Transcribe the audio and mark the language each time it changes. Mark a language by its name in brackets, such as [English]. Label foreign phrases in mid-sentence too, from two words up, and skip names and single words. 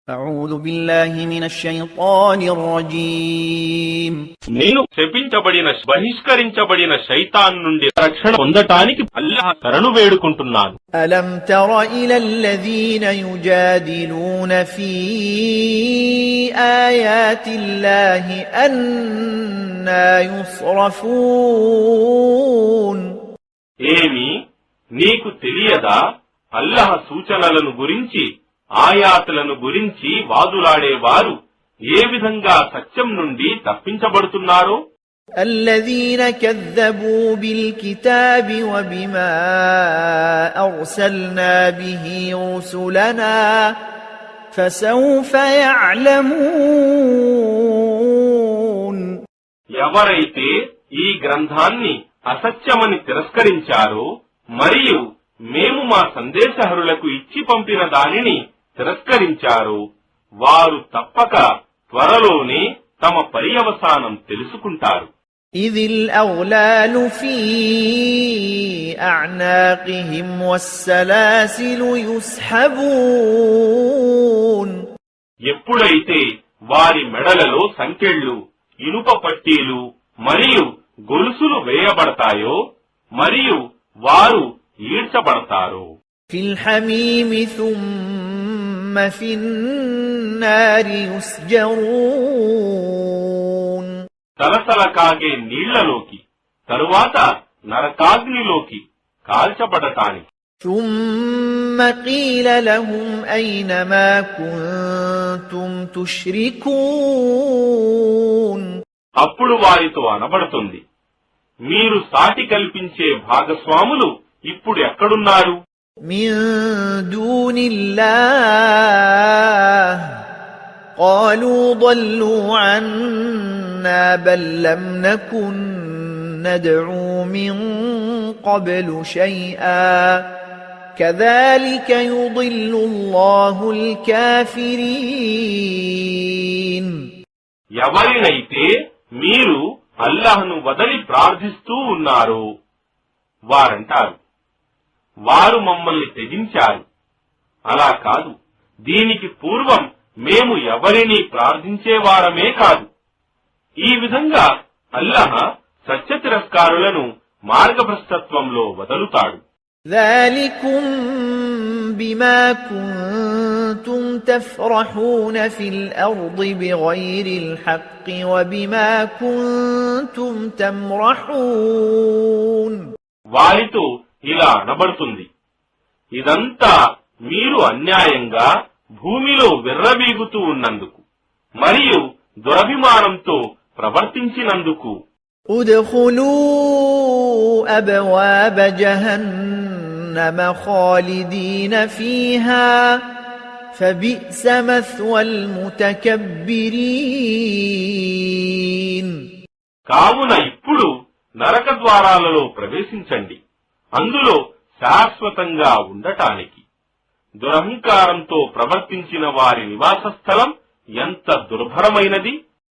[Arabic] أعوذ بالله من الشيطان الرجيم [Telugu] నేను శపించబడిన బహిష్కరించబడిన శైతాన్ నుండి రక్షణ పొందటానికి అల్లాహ్ శరణు వేడుకుంటున్నాను. [Arabic] ألم تر إلى الذين يجادلون في آيات الله أنى يصرفون [Telugu] ఏమి నీకు తెలియదా అల్లాహ్ సూచనలను గురించి ఆయాతులను గురించి వాదులాడేవారు ఏ విధంగా సత్యం నుండి తప్పించబడుతున్నారో. [Arabic] الذين كذبوا بالكتاب وبما أرسلنا به رسلنا فسوف يعلمون [Telugu] ఎవరైతే ఈ గ్రంథాన్ని అసత్యమని తిరస్కరించారో మరియు మేము మా సందేశహరులకు ఇచ్చి పంపిన దానిని తిరస్కరించారు వారు తప్పక త్వరలోనే తమ పర్యవసానం తెలుసుకుంటారు. [Arabic] إذ الأغلال في أعناقهم والسلاسل يسحبون [Telugu] ఎప్పుడైతే వారి మెడలలో సంకెళ్ళు ఇనుప పట్టీలు మరియు గొలుసులు వేయబడతాయో మరియు వారు ఈడ్చబడతారు. [Arabic] في الحميم ثم في النار يسجرون [Telugu] తలతల కాగే నీళ్లలోకి తరువాత నరకాగ్నిలోకి కాల్చబడటానికి. [Arabic] ثم قيل لهم أين ما كنتم تشركون [Telugu] అప్పుడు వారితో అనబడుతుంది, మీరు సాటి కల్పించే భాగస్వాములు ఇప్పుడు ఎక్కడున్నారు? [Arabic] من دون الله قالوا ضلوا عنا بل لم نكن ندعو من قبل شيئا كذلك يضل الله الكافرين [Telugu] ఎవరినైతే మీరు అల్లాహ్ను వదలి ప్రార్థిస్తూ ఉన్నారు వారంటారు, వారు మమ్మల్ని త్యజించారు. అలా కాదు, దీనికి పూర్వం మేము ఎవరిని ప్రార్థించేవారమే కాదు. ఈ విధంగా అల్లాహ్ సత్య తిరస్కారులను మార్గభ్రష్టత్వంలో వదలుతాడు. [Arabic] ذلكم بما كنتم تفرحون في الأرض بغير الحق وبما كنتم تمرحون [Telugu] వారితో ఇలా అనబడుతుంది, ఇదంతా మీరు అన్యాయంగా భూమిలో విర్రవీగుతూ ఉన్నందుకు మరియు దురభిమానంతో ప్రవర్తించినందుకు. [Arabic] ادخلوا أبواب جهنم خالدين فيها فبئس مثوى المتكبرين [Telugu] కావున ఇప్పుడు నరక ద్వారాలలో ప్రవేశించండి, అందులో శాశ్వతంగా ఉండటానికి. దురహంకారంతో ప్రవర్తించిన వారి నివాస స్థలం ఎంత దుర్భరమైనది.